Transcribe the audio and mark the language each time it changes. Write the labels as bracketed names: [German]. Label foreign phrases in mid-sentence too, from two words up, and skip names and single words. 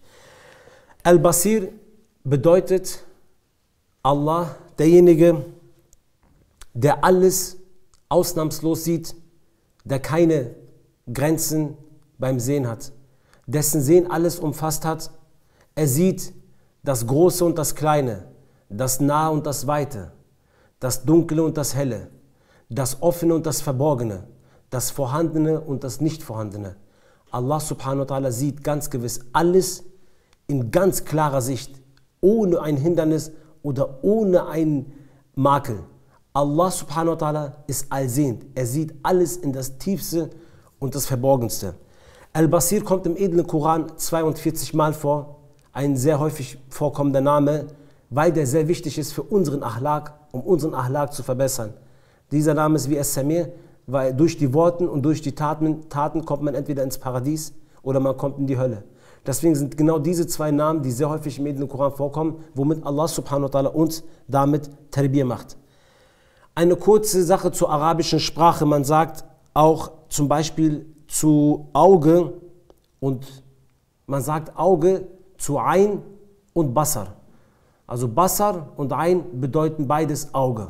[German] Al-Basir bedeutet Allah, derjenige, der alles ausnahmslos sieht, der keine Grenzen beim Sehen hat, dessen Sehen alles umfasst hat. Er sieht das Große und das Kleine, das Nahe und das Weite, das Dunkle und das Helle, das Offene und das Verborgene, das Vorhandene und das Nicht-Vorhandene. Allah [Arabic] سبحانه وتعالى [German] sieht ganz gewiss alles in ganz klarer Sicht, ohne ein Hindernis oder ohne einen Makel. Allah [Arabic] سبحانه وتعالى [German] ist allsehend. Er sieht alles in das Tiefste und das Verborgenste. Al-Basir kommt im edlen Koran 42 Mal vor, ein sehr häufig vorkommender Name, weil der sehr wichtig ist für unseren Ahlak, um unseren Ahlak zu verbessern. Dieser Name ist wie As-Samir, weil durch die Worte und durch die Taten kommt man entweder ins Paradies oder man kommt in die Hölle. Deswegen sind genau diese zwei Namen, die sehr häufig im edlen Koran vorkommen, womit Allah [Arabic] سبحانه وتعالى [German] uns damit Tarbiyah macht. Eine kurze Sache zur arabischen Sprache. Man sagt auch zum Beispiel zu Auge und man sagt Auge zu Ain und Basar. Also Basar und Ain bedeuten beides Auge.